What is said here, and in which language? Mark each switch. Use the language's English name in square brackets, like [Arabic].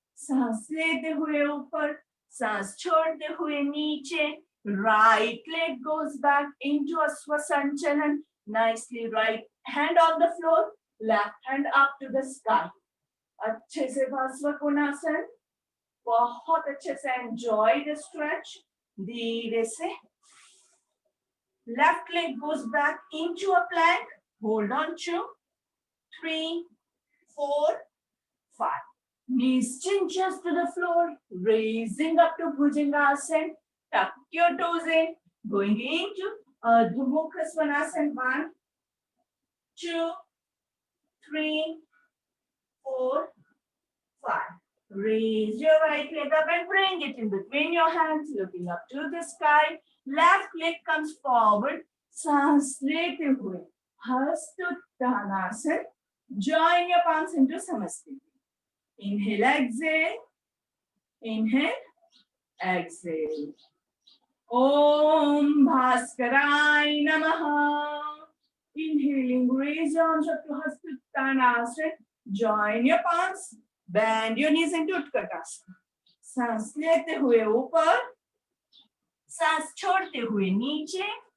[Hindi] सांस लेते हुए ऊपर, सांस छोड़ते हुए नीचे. [English] Right leg goes back into a Swasanchalan. Nicely, right hand on the floor, left hand up to the sky. [Hindi] अच्छे से Bhasvakonasana. बहुत अच्छे से [English] enjoy the stretch. [Hindi] धीरे से [English] left leg goes back into a plank. Hold on. 2, 3, 4, 5. Knees, chin, chest to the floor. Raising up to Bhujangasana. Tuck your toes in. Going into Ardha Mukha Svanasana. 1, 2, 3, 4, 5. Raise your right leg up and bring it in between your hands, looking up to the sky. Left leg comes forward. [Hindi] सांस लेते हुए हस्तोत्तानासन. [English] Join your palms into Samasthiti. Inhale, exhale. Inhale, exhale. [Sanskrit] Om Bhaskaraय Namaha. [English] Inhaling, raise your arms up to Hastottanasana. Join your palms. Bend your knees into Utkatasana. [Hindi] सांस लेते हुए ऊपर, सांस छोड़ते हुए नीचे.